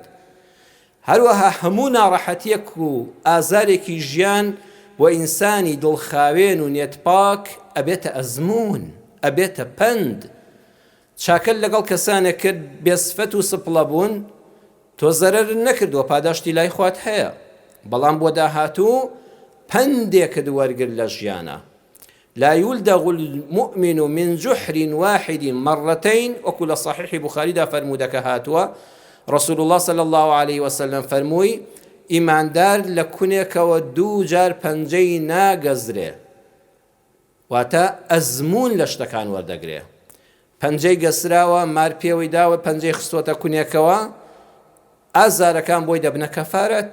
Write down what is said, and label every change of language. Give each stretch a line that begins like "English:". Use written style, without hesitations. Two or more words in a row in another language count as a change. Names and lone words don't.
Central Kurdish: هەروەها هەموو ناڕەحەتیەک و ئازارێکی ژیان بۆ ئینسانی دڵخاوێن و نێتپاک ئەبێتە ئەزمون، ئەبێتە پند. چاکەل لەگەڵ کەسانێک کرد بێسفەت و سپڵە بوون، تۆ زەرەر نەکردووە، پاداشتی لای خوات هەیە، بەڵام بۆ داهاتوو پندێکت وەرگر لە ژیانە.
Arabic: لا يلدغ المؤمن من جحر واحد مرتين،
Central Kurdish: وەکو لە صحیحی بوخاریدا فەرموودەکە هاتووە،
Arabic: رسول الله صلى الله عليه وسلم
Central Kurdish: فەرمووی ئیماندار لە کونێکەوە دوو جار پەنجەی ناگەزرێ، واتە ئەزمون لە شتەکان وەردەگرێ. پەنجەی گەسراوە، مار پێوەی داوە، پەنجەی خستۆتە کونێکەوە، ئازارەکان بۆی دەبنە کەفارەت.